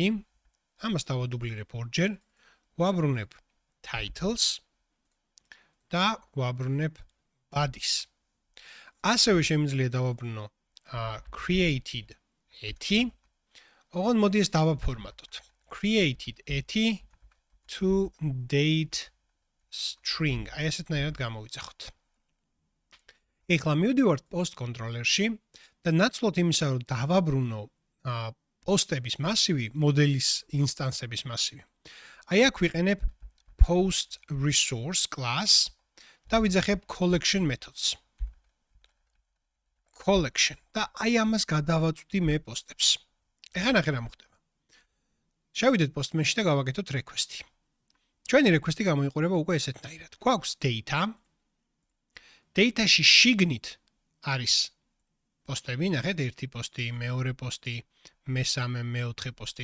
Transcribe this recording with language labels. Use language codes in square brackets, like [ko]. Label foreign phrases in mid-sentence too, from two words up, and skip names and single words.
[ka] ამას დავადუბლირებ ორჯერ. ვაბრუნებ titles და ვაბრუნებ body-ს. ასევე შემიძლია დავაბრუნო [en] created eti. [ka] ოღონდ მოდი ეს დავაფორმატოთ. [en] created eti to date string. [ka] აი ესეთნაირად გამოვიძახოთ. ეხლა მივდივართ [en] post controller- [ka] ში და ნაცვლად იმისა, რომ დავაბრუნო პოსტების მასივი, მოდელის ინსტანსების მასივი. აი აქ ვიყენებ [en] post resource class [ka] და ვიძახებ [en] collection methods. [ka] collection და აი ამას გადავაწვდი მე პოსტებს. ეხლა ნახე რა მოხდება. შევიდეთ postman-ში და გავაკეთოთ request-ი. ჩვენი request-ი გამოიყურება უკვე ესეთნაირად. გვაქვს data. Data-ში შიგნით არის პოსტები, ნახეთ, ერთი პოსტი, მეორე პოსტი, მესამე, მეოთხე პოსტი.